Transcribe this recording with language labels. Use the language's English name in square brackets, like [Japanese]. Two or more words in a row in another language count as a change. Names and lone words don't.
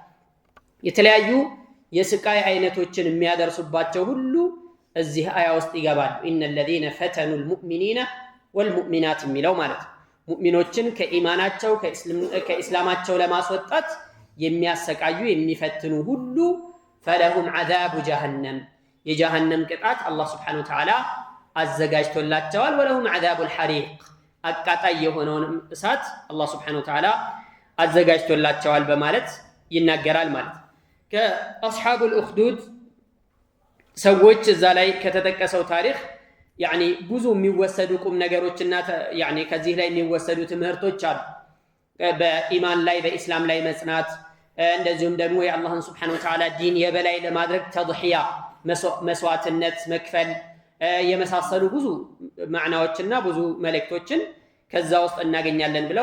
[Amharic] የተለያዩ የስቃይ አይነቶችን የሚያደርሱባቸው ሁሉ እዚህ አያ ውስጥ ይገባሉ። [Arabic] إن الذين فتنوا المؤمنين والمؤمنات [Amharic] የሚለው ማለት ነው። ሙእሚኖችን ከኢማናቸው ከእስላማቸው ለማስወጣት የሚያሰቃዩ የሚፈትኑ ሁሉ [Arabic] فلهم عذاب جهنم [Amharic] የጀሃነም ቅጣት አላህ [Arabic] سبحانه و تعالى [Amharic] አዘጋጅቶላቸዋል። [Arabic] ولهم عذاب الحريق [Amharic] አቃጣይ የሆነውን እሳት አላህ [Arabic] سبحانه و تعالى [Amharic] አዘጋጅቶላቸዋል በማለት ይናገራል ማለት ነው። ከአስሐቡል ኡኽዱድ ሰዎች እዛ ላይ ከተጠቀሰው ታሪክ ያኒ ብዙ የሚወሰዱ ቁም ነገሮችና ያኒ ከዚህ ላይ የሚወሰዱ ትምህርቶች አሉ። በኢማን ላይ በእስላም ላይ መጽናት እንደዚሁም ደግሞ የአላህን [Arabic] سبحانه و تعالى [Amharic] ዲን የበላይ ለማድረግ ተድሂያ መስዋዕትነት መክፈል የመሳሰሉ ብዙ ማዕናዎችና ብዙ መልእክቶችን ከዛ ውስጥ እናገኛለን ብለው